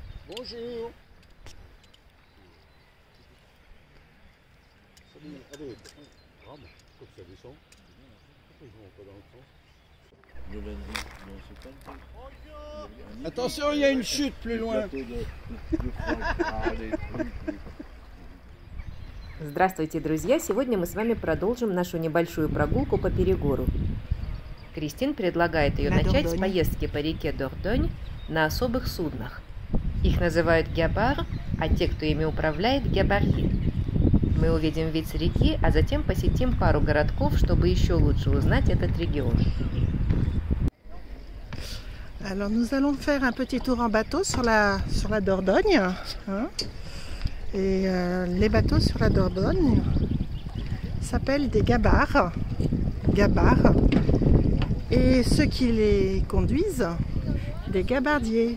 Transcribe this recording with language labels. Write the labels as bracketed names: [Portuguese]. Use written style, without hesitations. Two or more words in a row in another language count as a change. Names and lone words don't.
[French] Bonjour. Salut. Allez, rame, comme ça descend. Pourquoi ils vont pas dans le sens? Le lundi, non, c'est pas le truc. Attention, il y a une chute plus loin. [Russian] Здравствуйте, друзья! Сегодня мы с вами продолжим нашу небольшую прогулку по Перегору. Кристин предлагает ее начать с поездки по реке Дордонь на особых суднах. Их называют гябар, а те, кто ими управляет, гябарьи. Мы увидим вид с реки, а затем посетим пару городков, чтобы еще лучше узнать этот регион. [French] Alors nous allons faire un petit tour en bateau sur la Dordogne. Hein. Et les bateaux sur la Dordogne s'appellent des gabars. Et ceux qui les conduisent, des gabardiers.